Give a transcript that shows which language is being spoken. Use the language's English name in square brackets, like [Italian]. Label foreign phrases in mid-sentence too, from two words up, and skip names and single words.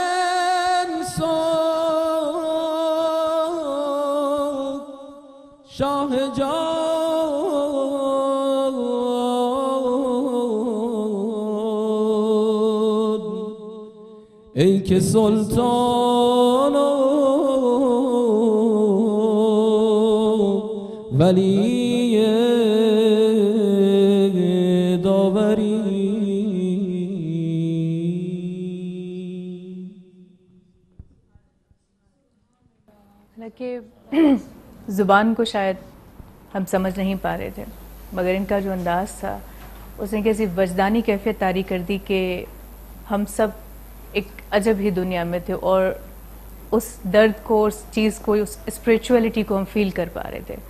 [Persian] انسان، شاه جان، ای که سلطان و ولی داوری. [Hindi] हालांकि ज़ुबान को शायद हम समझ नहीं पा रहे थे, मगर इनका जो अंदाज़ था उसने कैसी वजदानी कैफियत तारी कर दी कि हम सब एक अजब ही दुनिया में थे और उस दर्द को, उस चीज़ को, उस स्पिरिचुअलिटी को हम फील कर पा रहे थे।